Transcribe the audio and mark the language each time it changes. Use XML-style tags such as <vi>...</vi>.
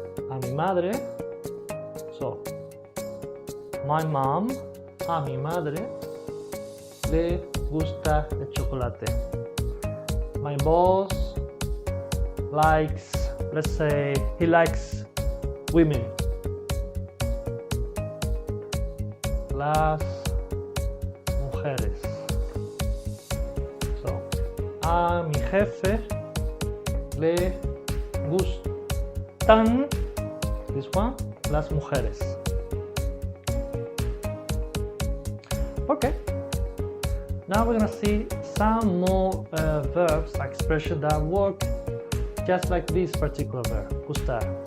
<es>A mi madre,</es> <en>so, my mom,</en> <es>a mi madre, le gusta el chocolate.</es> <en>My boss likes, let's say, he likes women.</en> <es>Las mujeres.</es> <en>So,</en> <es>a mi jefe le gustan,</es> <en>this one,</en> <es>las mujeres.</es> <en>Now we're gonna see some more verbs, expressions that work just like this particular verb, gustar.</en>